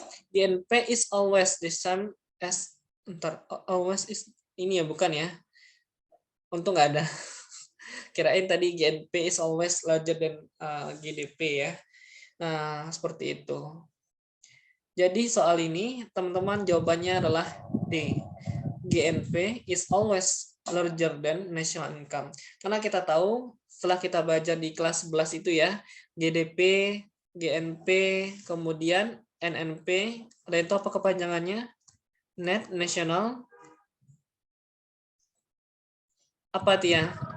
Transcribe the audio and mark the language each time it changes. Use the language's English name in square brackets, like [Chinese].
[English] GNP is always the same as always is [Indonesian] ini ya, bukan ya? Untung nggak ada. Kirain tadi [English] GNP is always larger than GDP ya. [Indonesian] Nah, seperti itu. Jadi soal ini teman-teman jawabannya adalah D. [English] GNP is always larger than national income. [Indonesian] Karena kita tahu setelah kita belajar di kelas 11 itu ya, GDP, GNP, kemudian NNP, ada itu apa kepanjangannya? Net National apa Tia?